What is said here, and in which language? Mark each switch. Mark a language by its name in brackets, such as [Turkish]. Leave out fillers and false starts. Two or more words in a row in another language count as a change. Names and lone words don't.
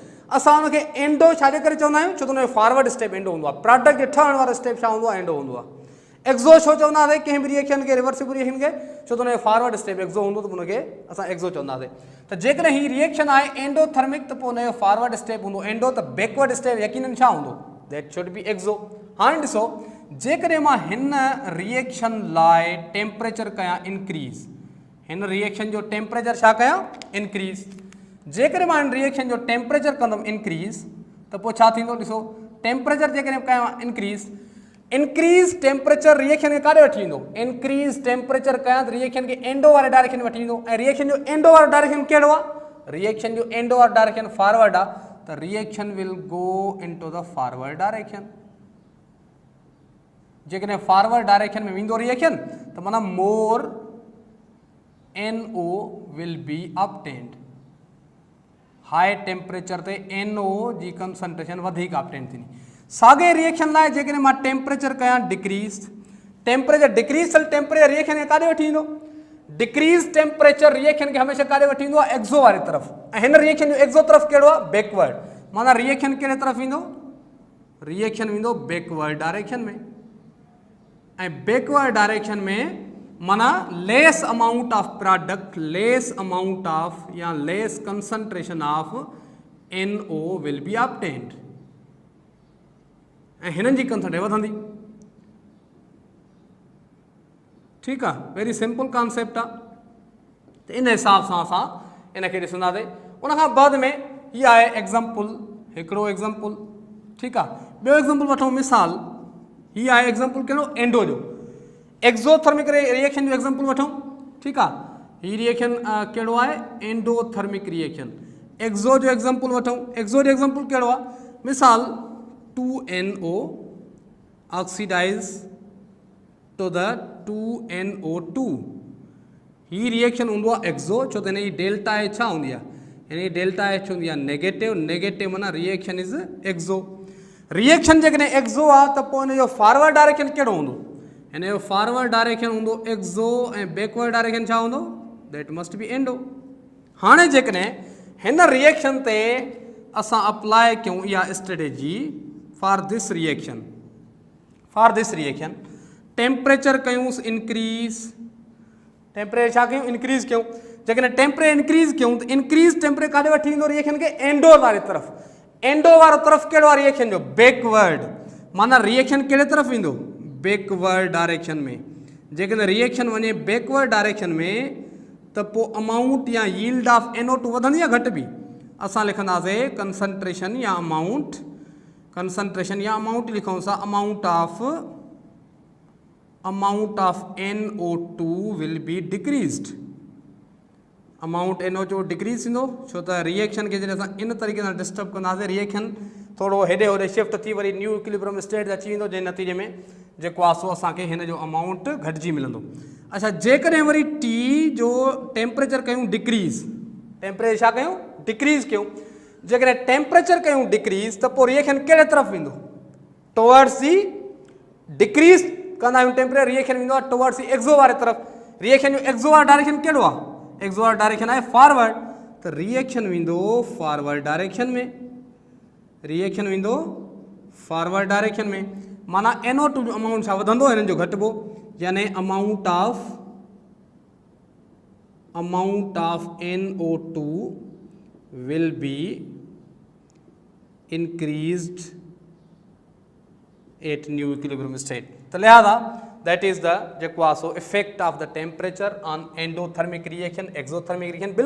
[Sindhi] असां हुनखे एंडो छाजे करे चवंदा आहियूं? छो त हुनजो फॉरवर्ड स्टेप एंडो हूंदो आहे। प्रोडक्ट जे ठहण वारो स्टेप छा हूंदो आहे? एंडो हूंदो आहे। एक्सो छो चवंदासीं कंहिं बि रिएक्शन खे, रिवर्सिबल रिएक्शन खे? छो त हुनजो फॉरवर्ड स्टेप एक्सो हूंदो, त हुनखे असां एक्सो चवंदासीं। त जेकॾहिं हीअ रिएक्शन आहे एंडोथर्मिक, त पोइ हुनजो फॉरवर्ड स्टेप हूंदो एंडो, त बैकवर्ड स्टेप यकीनन छा हूंदो? [English] that should be exo. [Sindhi] हाणे ॾिसो, जेकॾहिं मां हिन रिएक्शन लाइ टेम्परेचर कयां इंक्रीज़, हिन रिएक्शन जो टेम्परेचर छा कयां? इंक्रीज़। जेकॾहिं मां हिन रिएक्शन जो टेम्परेचर कंदुमि इंक्रीज़, त पोइ छा थींदो? ॾिसो, टेम्परेचर जेकॾहिं कयां इंक्रीज़, [English] increase temperature [Sindhi] रिएक्शन खे काॾे वठी ईंदो? [English] increase temperature [Sindhi] कयां त रिएक्शन खे एंडो वारे डायरेक्शन में वठी ईंदो। ऐं रिएक्शन जो एंडो वारो डायरेक्शन कहिड़ो आहे? रिएक्शन जो एंडो वारो डायरेक्शन फॉरवर्ड आहे, त [English] reaction will go into the forward direction. [Sindhi] जेकॾहिं फॉरवर्ड डायरेक्शन में वेंदो रिएक्शन, त माना [English] more NO will be obtained. high temperature [Sindhi] ते NO जी कंसंट्रेशन वधीक ऑब्टेन थींदी। साॻे रिएक्शन लाइ जेकॾहिं मां टेम्परेचर कयां डिक्रीज़, [English] temperature decrease [Sindhi] थियल टेम्परेचर रिएक्शन खे काॾे वठी ईंदो? [English] decrease temperature [Sindhi] रिएक्शन खे हमेशह काॾे वठी ईंदो आहे? एक्सो वारी तरफ़। ऐं हिन रिएक्शन जो एक्सो तरफ़ कहिड़ो आहे? बैकवर्ड। माना रिएक्शन कहिड़े तरफ़ ईंदो? रिएक्शन वेंदो [English] backward direction [Sindhi] में। [English] ऐं backward direction [Sindhi] में माना [English] less amount of product, less amount of या less concentration of NO will be obtained. [Sindhi] ऐं हिननि जी कंसंट्रेशन वधंदी। ठीकु आहे, [English] very simple concept [Sindhi] आहे। त इन हिसाब सां असां इनखे ॾिसंदासीं। उनखां बाद में हीअ आहे एग्ज़ाम्पल, हिकिड़ो एग्ज़ाम्पल। ठीकु आहे, ॿियो एग्ज़ाम्पल वठूं। मिसाल हीअ आहे एग्ज़ाम्पल कहिड़ो? एंडो जो। [English] exothermic reaction [Sindhi] जो एग्ज़ाम्पल वठूं। ठीकु आहे, हीअ रिएक्शन कहिड़ो आहे? [English] endothermic reaction. [Sindhi] एक्सो जो एग्ज़ाम्पल वठूं। एक्सो जो एग्ज़ाम्पल कहिड़ो आहे? [English] मिसाल 2NO oxidize to the 2NO2. [Sindhi] हीअ रिएक्शन हूंदो आहे एक्सो, छो त हिन जी [English] delta H [Sindhi] छा हूंदी आहे? हिन जी [English] delta H [Sindhi] हूंदी आहे नेगेटिव। [English] नेगेटिव माना reaction is exo. [Sindhi] रिएक्शन जेकॾहिं एक्सो आहे, त पोइ हिन जो फॉरवर्ड डायरेक्शन कहिड़ो हूंदो? हिन जो फॉरवर्ड डायरेक्शन हूंदो एक्सो, ऐं बैकवर्ड डायरेक्शन छा हूंदो? [English] that must be endo. [Sindhi] हाणे जेकॾहिं हिन रिएक्शन ते असां अप्लाई कयूं इहा [English] strategy for this reaction, [Sindhi] टेम्परेचर कयूंसि इंक्रीज़। टेम्परेचर छा कयूं? इंक्रीज़ कयूं। जेकॾहिं टेम्परेचर इंक्रीज़ कयूं, त इंक्रीज़ टेम्परेचर काॾे वठी ईंदो रिएक्शन खे? एंडो वारी तरफ़। एंडो वारो तरफ़ कहिड़ो आहे रिएक्शन जो? बैकवर्ड। माना रिएक्शन कहिड़े तरफ़ ईंदो? [English] backward direction [Sindhi] में। जेकॾहिं रिएक्शन वञे [English] backward direction [Sindhi] में, त पोइ अमाउंट या [English] yield of NO2 [Sindhi] वधंदी या घटि बि? असां लिखंदासीं कंसंट्रेशन या अमाउंट, कंसंट्रेशन या अमाउंट लिखूं था। [English] amount of NO2 will be decreased. [Sindhi] अमाउंट NO2 डिक्रीज़ थींदो, छो त रिएक्शन खे जॾहिं असां इन तरीक़े सां डिस्टर्ब कंदासीं, रिएक्शन थोरो हेॾे होॾे शिफ्ट थी वरी [English] new equilibrium state [Sindhi] अची वेंदो, जंहिं नतीजे में जेको आहे सो असांखे हिन जो अमाउंट घटिजी मिलंदो। अच्छा, जेकॾहिं वरी T जो टेम्परेचर कयूं डिक्रीज़, टेम्परेचर छा कयूं? डिक्रीज़ कयूं। जेकॾहिं टेम्परेचर कयूं डिक्रीज़, त पोइ रिएक्शन कहिड़े तरफ़ वेंदो? [English] towards the [Sindhi] डिक्रीज़ कंदा आहियूं टेम्परेचर, रिएक्शन वेंदो आहे [English] towards the [Sindhi] एक्सो वारे तरफ़। रिएक्शन जो एक्सो वारो डायरेक्शन कहिड़ो आहे? एक्सो वारो डायरेक्शन आहे फॉरवर्ड, त रिएक्शन वेंदो [English] forward direction [Sindhi] में। रिएक्शन वेंदो [English] forward direction [Sindhi] में। माना NO2 जो अमाउंट छा वधंदो? हिननि जो घटिबो। यानी [English] amount of NO2 will be increased at new equilibrium state. [Sindhi] त लिहाजा [English] that is the [Sindhi] जेको आहे सो [English] effect of the temperature on endothermic reaction, exothermic reaction.